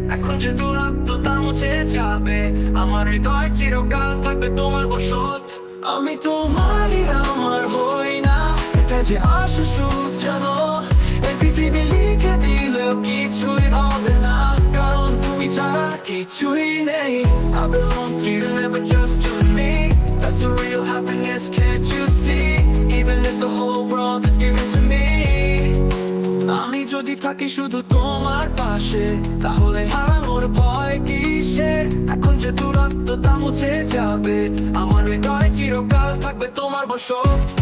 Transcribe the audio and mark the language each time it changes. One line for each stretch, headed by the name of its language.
Bangla: এখন যে দূরত্বতা মুছে যাবে, আমার হৃদয় চিরকাল থাকবে তোমার বশত। আমি তোমারই, আমার হই না, এটা যে আসল সুখ জানো। এই পৃথিবী লিখে দিলেও কিছুই হবে না, কারণ তুমি ছাড়া কিছুই নেই।
English: I belong to you, never just you and me. That's the real happiness, can't you see? Even if the whole world is given to me.
Bangla: আমি যদি থাকি শুধু তোমার পাশে, তাহলে হারানোর ভয় কিসের? এখন যে দূরত্বতা মুছে যাবে, আমার হৃদয় চিরকাল থাকবে তোমার বশত।